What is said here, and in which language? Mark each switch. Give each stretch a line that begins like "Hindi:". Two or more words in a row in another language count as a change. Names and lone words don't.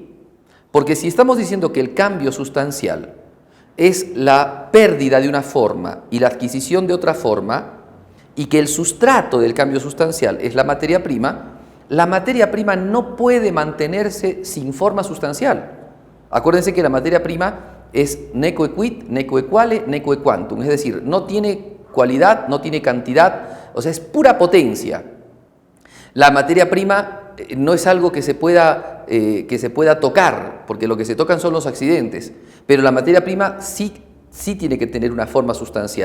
Spanish: Porque si estamos diciendo que el cambio sustancial es la pérdida de una forma y la adquisición de otra forma, y que el sustrato del cambio sustancial es la materia prima no puede mantenerse sin forma sustancial. Acuérdense que la materia prima es
Latin: neque quid, neque quale, neque quantum,
Spanish: es decir, no tiene cualidad, no tiene cantidad, o sea, es pura potencia. La materia prima no es algo que se pueda tocar, porque lo que se tocan son los accidentes, pero la materia prima sí tiene que tener una forma sustancial.